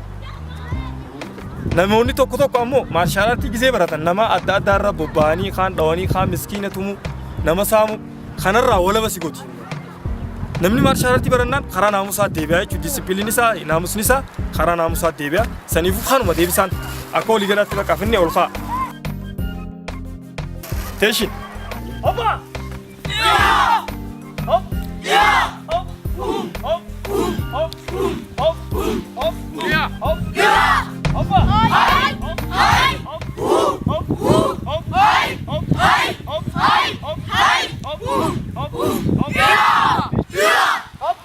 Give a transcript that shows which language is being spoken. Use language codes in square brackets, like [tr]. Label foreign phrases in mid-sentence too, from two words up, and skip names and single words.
[om] Namoonni tokko tokko ammoo [en] maarshaal aartii [om] gisee baratan nama adda addaa irra bobba'anii kaan dhawanii kaan miskiina tumuu nama saamu kanarraa walaba si gooti. Namni maarshaal aartii barannaan karaa naamusaa deebi'a jechuudha disipiliin isaa naamusni isaa karaa naamusaa deebi'a saniifuu kanuma deebisaan akka walii galaatti bakka finne ol ka'a. Teeshin. Hoppa! Hop! Yeah! Hop! Hop! Hop! Hop! Hop! Yeah! Hop! Yeah! Hoppa! Hai! Hai! Hop! Hop! Hop! Hai! Hop! Hai! Hop! Hai! Hop! Hai! Hop! Hop! Hop! Yeah! Yeah! Hop!